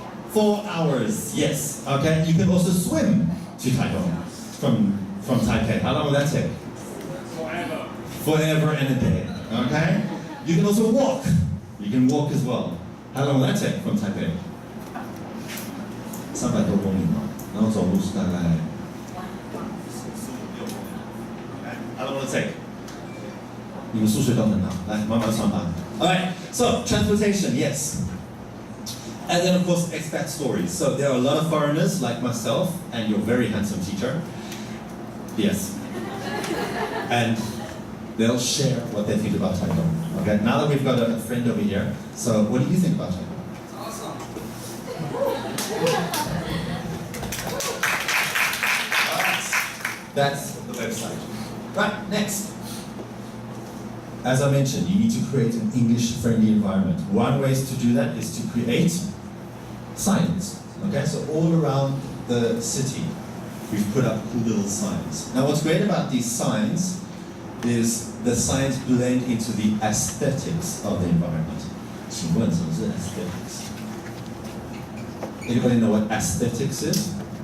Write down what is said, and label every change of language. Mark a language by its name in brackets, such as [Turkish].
[English] 4 hours, yes. Okay, you can also swim to Taitung from Taipei. How long will that take? Forever. Forever and a day. Okay? You can also walk. You can walk as well. How long will that take from Taipei? [Chinese] 300多公里嘛，然后走路是大概 [English] How long will it take? [Chinese] 你们数学都很好，来慢慢算吧。 [English] All right. So transportation, yes. And then of course expat stories. So there are a lot of foreigners like myself and your very handsome teacher. Yes. And they'll share what they think about Taitung. Okay, now that we've got a friend over here, so what do you think about Taitung? It's awesome. Alright, that's the website. Right, next. As I mentioned, you need to create an English-friendly environment. One way to do that is to create signs. Okay, so all around the city, we've put up cool little signs. Now what's great about these signs is the signs blend into the aesthetics of the environment. [Chinese] 请问什么是 aesthetics? [English] Anybody know what aesthetics is?